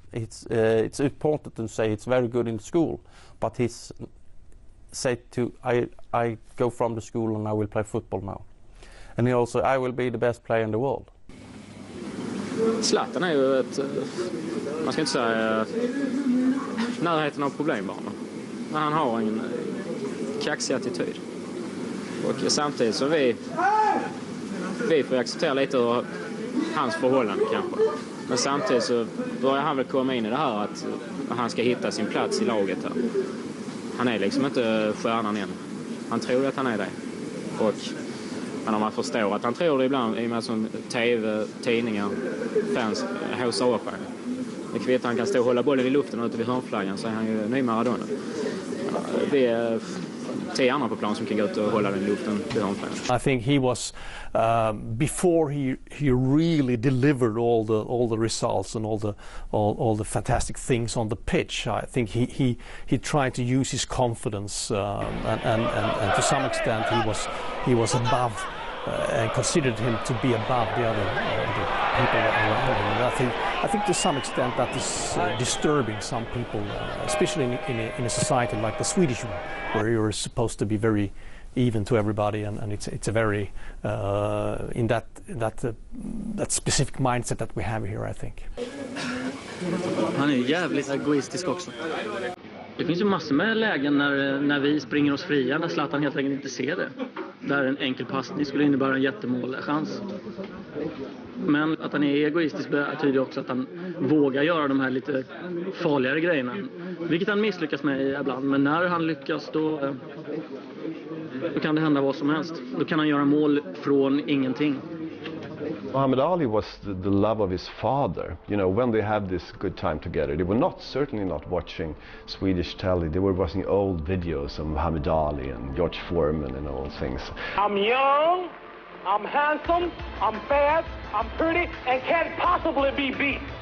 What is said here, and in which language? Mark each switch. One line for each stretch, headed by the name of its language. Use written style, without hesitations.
English: It's important to say it's very good in school, but he's said to I go from the school and I will play football now, and he also I will be the best player in the world.
Swedish: Zlatan är ju ett, man ska inte säga närheten av problembarn, men han har en kaxig attityd. Och samtidigt så vi får acceptera lite av hans förhållande kanske. Men samtidigt så börjar han väl komma in i det här att han ska hitta sin plats i laget här. Han är liksom inte stjärnan än. Han tror att han är det. Men om man förstår att han tror det ibland i och med som tv, tidningar, fans haussar upp honom. Det kvittar han kan stå och hålla bollen i luften ute vid hörnflaggan så är han ju ny Maradona. Det är 10 andra på plan som kan gå ut och hålla den i luften vid hörnflaggan.
English: I think he was before he really delivered all the results and all the fantastic things on the pitch. I think he tried to use his confidence and to some extent he was above and considered him to be above the other people around him. And I think to some extent that is disturbing some people, especially in a society like the Swedish one, where you're supposed to be very even to everybody, and it's a very in that specific mindset that we have here, I think.
Swedish: Han är jävligt egoistisk också. Det finns ju massor med lägen när vi springer oss fria, när Zlatan helt enkelt inte ser det. där en enkel passning skulle innebära en jättemålchans. Men att han är egoistisk betyder också att han vågar göra de här lite farligare grejerna. Vilket han misslyckas med ibland. Men när han lyckas då kan det hända vad som helst. Då kan han göra mål från ingenting.
English: Muhammad Ali was the love of his father. You know, when they had this good time together, they were certainly not watching Swedish telly. They were watching old videos of Muhammad Ali and George Foreman and all things. I'm young, I'm handsome, I'm fast, I'm pretty, and can't possibly be beat.